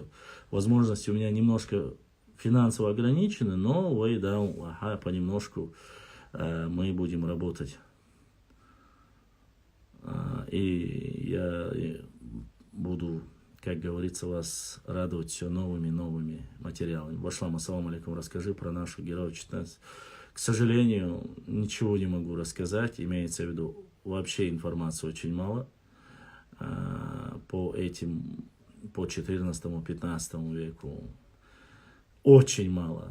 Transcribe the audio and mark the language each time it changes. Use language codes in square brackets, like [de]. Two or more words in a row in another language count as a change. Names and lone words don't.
[ru] Возможности у меня немножко финансово ограничены, но понемножку мы будем работать. И я буду, как говорится, вас радовать все новыми материалами. [ar] Башлам, السلام عليكم, [ru] расскажи про нашу героя 14. К сожалению, ничего не могу рассказать. Имеется в виду, вообще информации очень мало по 14-15 веку. Очень мало.